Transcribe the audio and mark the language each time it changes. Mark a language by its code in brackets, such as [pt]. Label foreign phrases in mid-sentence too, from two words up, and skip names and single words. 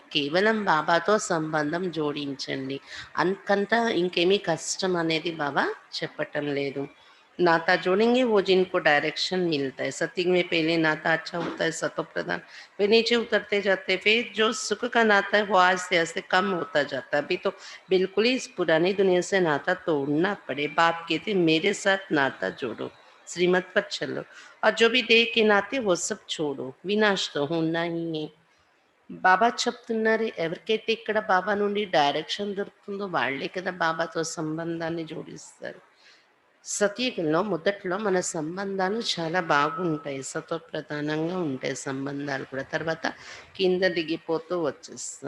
[te] కేవలం బాబాతో సంబంధం జోడించండి, అంతకంతా ఇంకేమీ కష్టం అనేది బాబా చెప్పటం లేదు। [hi] नाता जोड़ेंगे वो जिनको डायरेक्शन मिलता है। सत्युग में पहले नाता अच्छा होता है, सतो प्रधान, फिर नीचे उतरते जाते, फिर जो सुख का नाता है वो आस्ते आस्ते कम होता जाता है। अभी तो बिल्कुल ही इस पुरानी दुनिया से नाता तोड़ना पड़े। बाप कहते मेरे साथ नाता जोड़ो, श्रीमत पर चलो, और जो भी देह के नाते वो सब छोड़ो, विनाश तो होना ही है। [te] బాబా చెప్తున్నారు, ఎవరికైతే ఇక్కడ బాబా నుండి డైరెక్షన్ దొరుకుతుందో వాళ్ళే కదా బాబాతో సంబంధాన్ని జోడిస్తారు. సతయుగంలో మొదట్లో మన సంబంధాలు చాలా బాగుంటాయి. సత్వప్రధానంగా ఉంటాయి సంబంధాలు కూడా. తర్వాత కింద దిగిపోతూ వచ్చేస్తాం.